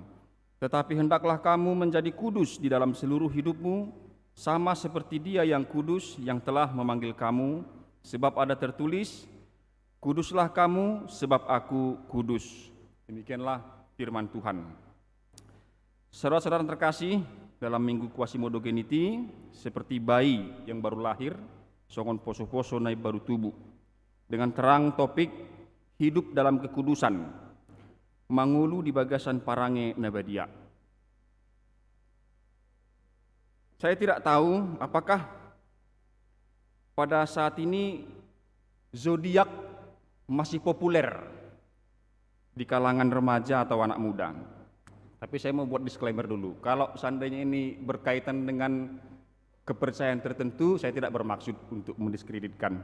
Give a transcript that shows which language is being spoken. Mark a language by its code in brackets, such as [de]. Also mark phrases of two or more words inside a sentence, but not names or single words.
[id] Tetapi hendaklah kamu menjadi kudus di dalam seluruh hidupmu, sama seperti Dia yang kudus yang telah memanggil kamu, sebab ada tertulis, kuduslah kamu sebab aku kudus. Demikianlah firman Tuhan. Saudara-saudara terkasih, dalam Minggu Quasimodo-Geniti, seperti bayi yang baru lahir, [bbc] songon poso-poso naik baru tubuh, [id] dengan terang topik hidup dalam kekudusan, [bbc] mangulu di bagasan parange nabadia. [id] Saya tidak tahu apakah pada saat ini zodiak masih populer di kalangan remaja atau anak muda. Tapi saya mau buat disclaimer dulu. Kalau seandainya ini berkaitan dengan kepercayaan tertentu, saya tidak bermaksud untuk mendiskreditkan.